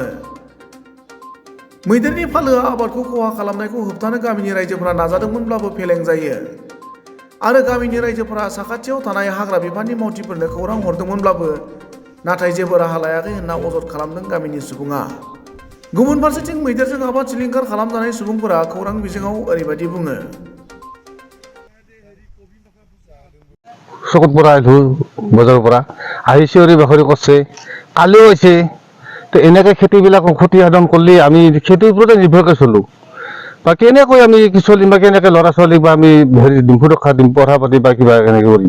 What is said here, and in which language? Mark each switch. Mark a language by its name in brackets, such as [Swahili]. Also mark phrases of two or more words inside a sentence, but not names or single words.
[Bodo] मैदेरनि फालोआ आबादखौ खहा खालामनायखौ होबथानो गामिनि रायजोफोरा नाजादोंमोनब्लाबो फेलें जायो आरो गामिनि रायजोफोरा साखाथियाव थानाय हाग्रा बिफाननि मावथिफोरनो खौरां हरदोंमोनब्लाबो नाथाय जेबो राहा लायाखै होनना अजद खालामदों गामिनि सुबुङा। गुबुन फारसेथिं मैदेरजों आबाद सिलिंखार खालामजानाय सुबुंफोरा खौरां बिजोङाव ओरैबायदि बुङो। [Assamese] চকুত পৰা আহিলো বজাৰৰ পৰা আহি চিঞৰি বাখৰি কৰিছে, কালিও হৈছে। তো এনেকৈ খেতিবিলাক ক্ষতি সাধন কৰিলে আমি খেতিৰ ওপৰতে নিৰ্ভৰকৈ চলোঁ বা কেনেকৈ আমি চলিম বা কেনেকৈ ল'ৰা ছোৱালীক বা আমি দিম সুৰক্ষা দিম, পঢ়া পাতি বা কিবা কেনেকৈ কৰিম।